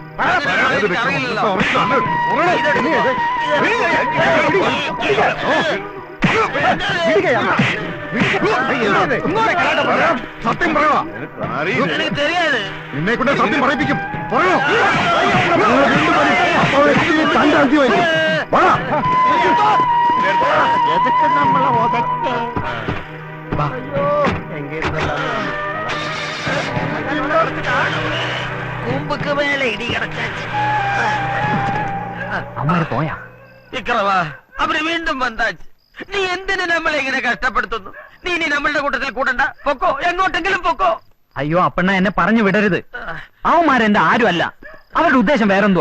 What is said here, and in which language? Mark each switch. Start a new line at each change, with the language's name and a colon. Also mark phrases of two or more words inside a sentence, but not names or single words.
Malayalam: സത്യം പറയണോ?
Tamil: எனக்கு தெரியாது.
Malayalam: നിന്നെ കൊണ്ട് സത്യം പറയിപ്പിക്കും. പറയണോ? എതൊക്കെ നമ്മളെ
Tamil: கூம்புக்கு மேல இடி கிடைச்சாச்சு.
Malayalam: അമ്മാര് പോയാ? വിക്രമാ, അവര് വീണ്ടും വന്നാச்சு. നീ എന്തിനു നമ്മളെ ഇങ്ങനെ കഷ്ടപ്പെടുത്തുന്നു? നീ ഇനി നമ്മളുടെ കൂട്ടത്തിൽ കൂടണ്ട, പൊക്കോ, എങ്ങോട്ടെങ്കിലും പൊക്കോ. അയ്യോ അപ്പണ്ണ, എന്നെ പറഞ്ഞു വിടരുത്. അവന്മാരെന്റെ ആരും അല്ല, അവരുടെ ഉദ്ദേശം വേറെന്തുവാ?